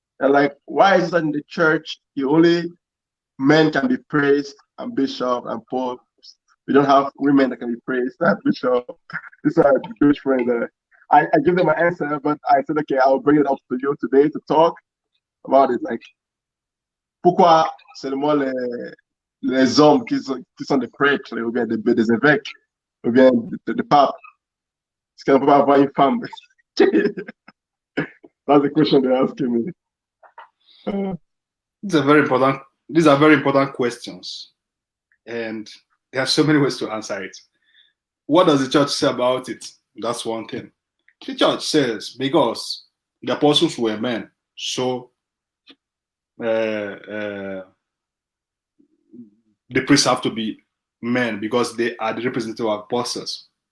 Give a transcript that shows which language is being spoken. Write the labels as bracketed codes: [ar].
[en] They're like, why is it that in the church, only men can be praised and bishop and pope? We don't have women that can be praised and bishop. These are Jewish friends. I give them an answer, but I said, okay, I'll bring it up to you today to talk about it. [fr] Like, pourquoi seulement les hommes qui sont des prêtres, ou bien des évêques, ou bien des papes, est-ce qu'on ne peut pas avoir une femme? [en] That's the question they're asking me. These are very important questions, and there are so many ways to answer it. What does the church say about it? That's one thing. The church says because the apostles were men, so the priests have to be men because they are the representative of apostles.